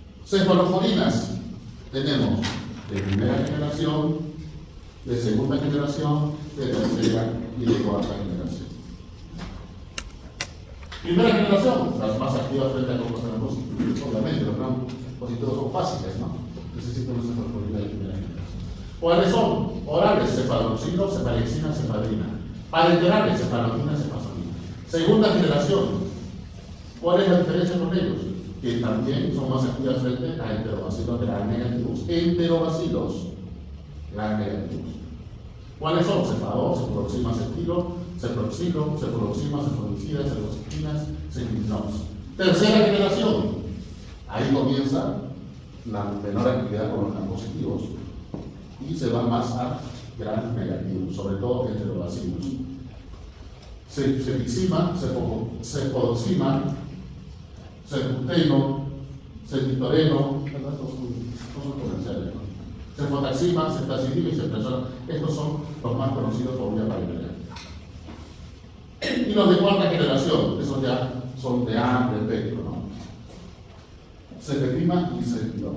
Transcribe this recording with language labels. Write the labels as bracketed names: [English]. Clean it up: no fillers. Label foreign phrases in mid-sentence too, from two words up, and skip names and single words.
[Spanish] Cefaloporinas tenemos de primera generación, de segunda generación, de tercera y de cuarta generación. Primera generación, las más activas frente a grupos gram positivos. Obviamente, los gram positivos son fáciles, ¿no? Necesitan una cefalosporina de primera generación. ¿Cuáles son? Orales, cefaloxilo, cefalexina, cefadrina. Parenterales, cefaloquina, cefazolina. Segunda generación, ¿cuál es la diferencia con ellos? Que también son más activas frente a enterobacilos gram negativos. Enterobacilos gram negativos. ¿Cuáles son? Cefador, cefuroxima, cetilo, ceproxilo, cefuroxima, cefuroxida, cefuroxinas, cefininos. Tercera generación. Ahí comienza la menor actividad con los gram positivos y se va más a gram negativos, sobre todo enterobacilos. Cefixima, cefodoxima, cefuteno, cetitoreno, estos son comerciales, ¿no? Cefotaxima, ceftazidima y ceftriaxona. Estos son los más conocidos por vía parenteral. Y los de cuarta generación, esos ya son de amplio espectro, ¿no? Cefepima y cefepima.